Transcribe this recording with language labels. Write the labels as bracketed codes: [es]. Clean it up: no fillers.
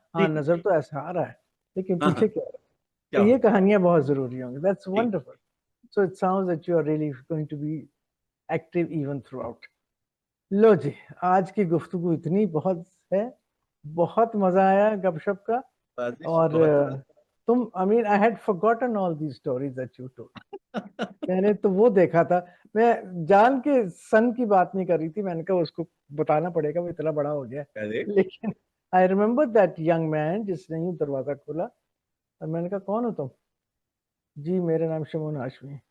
[ur] ہاں نظر تو ایسا آ رہا ہے لیکن پیچھے کیا رہا ہے, تو یہ کہانیاں بہت ضروری ہوں گی. [en] That's wonderful. So it sounds that you are really going to be active even throughout. [ur] لو جی, آج کی گفتگو اتنی بہت ہے, بہت مزہ آیا گپ شپ کا. اور تم, [en] I mean I had forgotten all these stories that you told. [ur] میں نے تو وہ دیکھا تھا, میں جان کے سن کی بات نہیں کر رہی تھی, میں نے کہا اس کو بتانا پڑے گا, وہ اتنا بڑا ہو گیا. لیکن [en] I remember that young man [ur] جس نے یوں دروازہ کھولا, اور میں نے کہا کون ہو تم؟ جی میرا نام شمون ہاشمی.